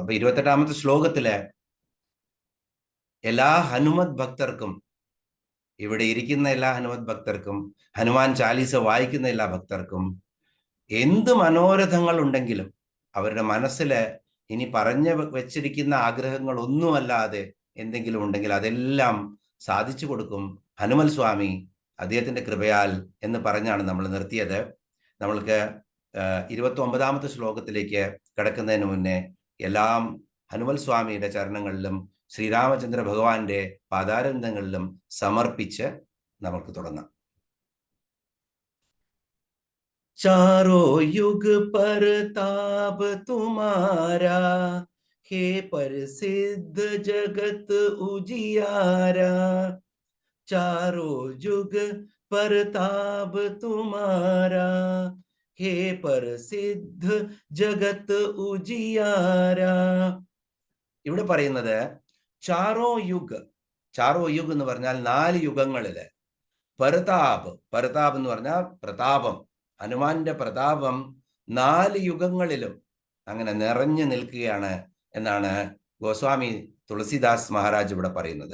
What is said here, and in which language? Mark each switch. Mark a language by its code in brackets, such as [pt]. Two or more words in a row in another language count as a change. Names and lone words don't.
[ml] അപ്പൊ 28ാമത്തെ ശ്ലോകത്തില് എല്ലാ ഹനുമത് ഭക്തർക്കും, ഇവിടെ ഇരിക്കുന്ന എല്ലാ ഹനുമത് ഭക്തർക്കും, ഹനുമാൻ ചാലീസ വായിക്കുന്ന എല്ലാ ഭക്തർക്കും എന്ത് മനോരഥങ്ങൾ ഉണ്ടെങ്കിലും അവരുടെ മനസ്സിൽ ഇനി പറഞ്ഞു വെച്ചിരിക്കുന്ന ആഗ്രഹങ്ങൾ ഒന്നുമല്ലാതെ എന്തെങ്കിലും ഉണ്ടെങ്കിൽ അതെല്ലാം സാധിച്ചു കൊടുക്കും ഹനുമൽ സ്വാമി അദ്ദേഹത്തിന്റെ കൃപയാൽ എന്ന് പറഞ്ഞാണ് നമ്മൾ നിർത്തിയത്. നമ്മൾക്ക് 29ാമത്തെ ശ്ലോകത്തിലേക്ക് കടക്കുന്നതിന് മുന്നേ എല്ലാം ഹനുമൽ സ്വാമിയുടെ ചരണങ്ങളിലും ശ്രീരാമചന്ദ്ര ഭഗവാന്റെ പാദാരവിന്ദങ്ങളിലും സമർപ്പിച്ച് നമുക്ക് തുടങ്ങാം. [awa] चारों युग परताप तुम्हारा, हे प्रसिद्ध जगत उजियारा. चारों युग परताप तुम्हारा, हे प्रसिद्ध जगत उजियारा. [ml] ഇവിടെ പറയുന്നത് [awa] चारो युग. चारो युग [ml] എന്ന് പറഞ്ഞാൽ 4 യുഗങ്ങളില്. പരതാപ്, പരതാപ് എന്ന് പറഞ്ഞാൽ പ്രതാപം, ഹനുമാന്റെ പ്രതാപം 4 യുഗങ്ങളിലും അങ്ങനെ നിറഞ്ഞു നിൽക്കുകയാണ് എന്നാണ് ഗോസ്വാമി തുളസിദാസ് മഹാരാജ് ഇവിടെ പറയുന്നത്.